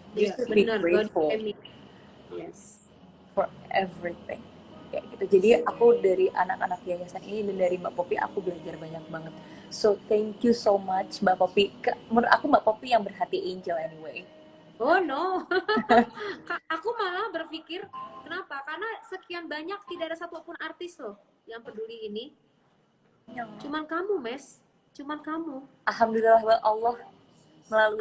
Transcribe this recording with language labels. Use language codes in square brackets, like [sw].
[en] You should be grateful for everything. [id] Kayak gitu. Jadi aku dari anak-anak yayasan ini dan dari Mbak Poppy aku belajar banyak banget. [en] So thank you so much Mbak Poppy. [id] Menurut aku Mbak Poppy yang berhati angel anyway. Oh no, aku malah berpikir kenapa? Karena sekian banyak tidak ada satupun artis loh yang peduli ini. Cuman kamu, Mes. Cuman kamu. Alhamdulillah Allah melalui